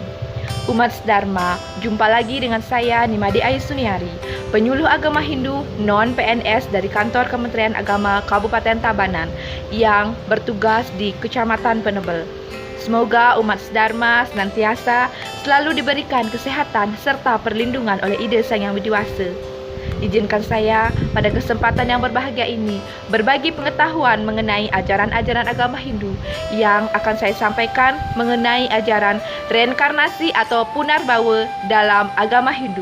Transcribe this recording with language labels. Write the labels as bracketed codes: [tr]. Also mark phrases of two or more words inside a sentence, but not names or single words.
[id] Umat Dharma, jumpa lagi dengan saya Nimade Ayu Suniari, penyuluh agama Hindu non-PNS dari kantor Kementerian Agama Kabupaten Tabanan yang bertugas di Kecamatan Penebel. Semoga umat Dharma senantiasa selalu diberikan kesehatan serta perlindungan oleh Ide Sang Yang Widiwasa. Izinkan saya pada kesempatan yang berbahagia ini berbagi pengetahuan mengenai ajaran-ajaran agama Hindu yang akan saya sampaikan mengenai ajaran reinkarnasi atau punarbawa dalam agama Hindu.